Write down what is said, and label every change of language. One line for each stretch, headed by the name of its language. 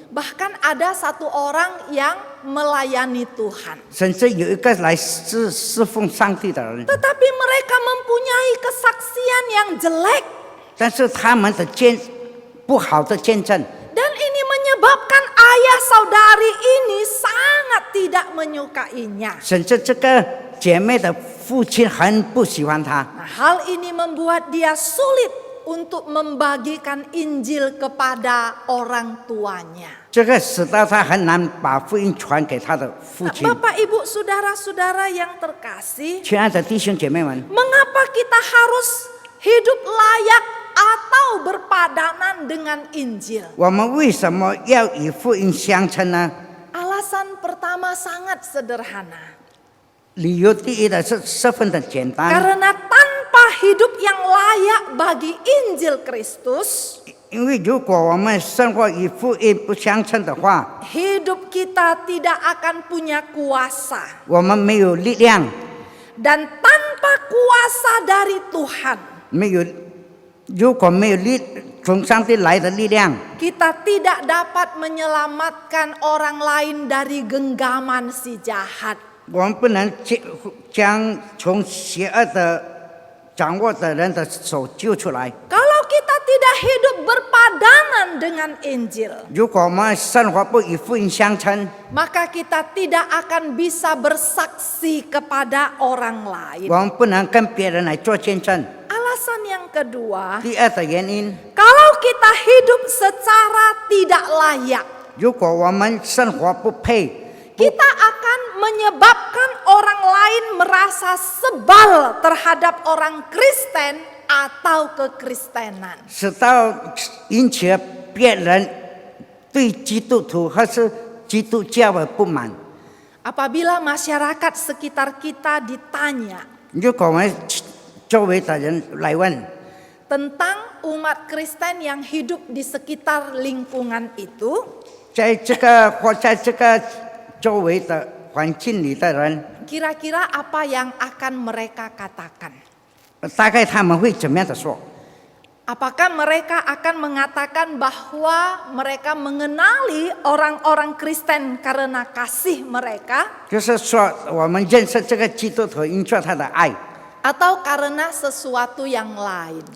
Indonesian: Bahkan ada satu orang yang melayani Tuhan.
Chinese: 甚至有一个来侍奉上帝的人，
Indonesian: Tetapi mereka mempunyai kesaksian yang jelek.
Chinese: 但是他们的不好的见证，
Indonesian: Dan ini menyebabkan ayah saudari ini sangat tidak menyukainya.
Chinese: 甚至这个姐妹的父亲很不喜欢她。
Indonesian: Nah, hal ini membuat dia sulit untuk membagikan Injil kepada orang tuanya.
Chinese: 这个使到他很难把福音传给他的父亲。
Indonesian: Bapak Ibu Saudara-saudara yang terkasih,
Chinese: 亲爱的弟兄姐妹们，
Indonesian: mengapa kita harus hidup layak atau berpadanan dengan Injil?
Chinese: 我们为什么要与福音相称呢？
Indonesian: Alasan pertama sangat sederhana.
Chinese: 理由第一的是十分的简单，
Indonesian: Karena tanpa hidup yang layak bagi Injil Kristus,
Chinese: 因为如果我们生活与福音不相称的话，
Indonesian: hidup kita tidak akan punya kuasa.
Chinese: 我们没有力量，
Indonesian: Dan tanpa kuasa dari Tuhan,
Chinese: 如果没有从上帝来的力量，
Indonesian: kita tidak dapat menyelamatkan orang lain dari genggaman si jahat.
Chinese: 我们不能将从邪恶的掌握的人的手救出来。
Indonesian: Kalau kita tidak hidup berpadanan dengan Injil,
Chinese: 如果我们生活不与福音相称，
Indonesian: maka kita tidak akan bisa bersaksi kepada orang lain.
Chinese: 我们不能跟别人来做见证。
Indonesian: Alasan yang kedua,
Chinese: 第二的原因，
Indonesian: kalau kita hidup secara tidak layak,
Chinese: 如果我们生活不配，
Indonesian: kita akan menyebabkan orang lain merasa sebal terhadap orang Kristen atau kekristenan.
Chinese: 使到引起了别人对基督徒或是基督教的不满。
Indonesian: Apabila masyarakat sekitar kita ditanya
Chinese: 如果我们周围的人来问，
Indonesian: tentang umat Kristen yang hidup di sekitar lingkungan itu,
Chinese: 在这个或在这个周围的环境里的人，
Indonesian: kira-kira apa yang akan mereka katakan?
Chinese: 大概他们会怎么样的说？
Indonesian: Apakah mereka akan mengatakan bahwa mereka mengenali orang-orang Kristen karena kasih mereka,
Chinese: 就是说，我们认识这个基督徒，因着他的爱，
Indonesian: atau karena sesuatu yang lain?